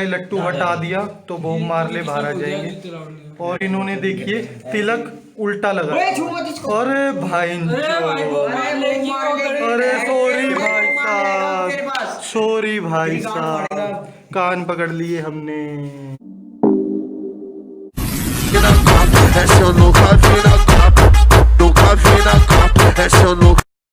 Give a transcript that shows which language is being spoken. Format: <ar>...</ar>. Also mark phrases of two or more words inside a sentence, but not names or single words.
<hi>ये लट्टू हटा दिया तो बोब मार्ले बाहर आ जाएंगे। और इन्होंने देखिए तिलक उल्टा लगा। अरे भाई, अरे सॉरी भाई साहब, सॉरी भाई साहब, कान पकड़ लिए हमने।</hi> <pt>Essa eu nunca vi na Copa, nunca vi na Copa, essa eu nunca</pt>